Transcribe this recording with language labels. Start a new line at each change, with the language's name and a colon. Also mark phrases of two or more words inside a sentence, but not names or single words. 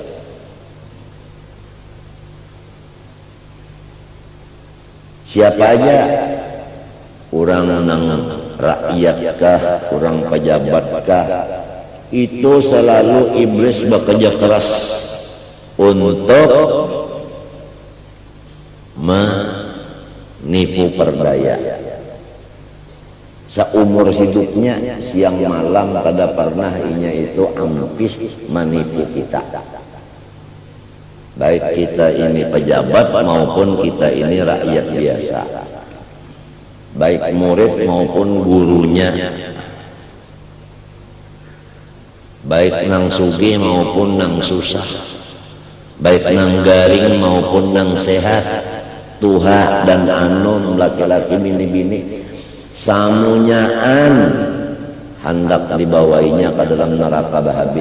Banjar: Siapa aja, orang nang rakyatkah, orang pejabatkah, itu selalu iblis bekerja keras untuk menipu perdaya. Seumur hidupnya siang malam kada pernah inya itu ampis menipu kita. Baik kita ini pejabat maupun kita ini rakyat biasa, baik murid maupun gurunya, baik nang sugih maupun nang susah, baik nang garing maupun nang sehat, tuha dan anom, laki-laki bini-bini, samunyaan hendak dibawainya ke dalam neraka habis.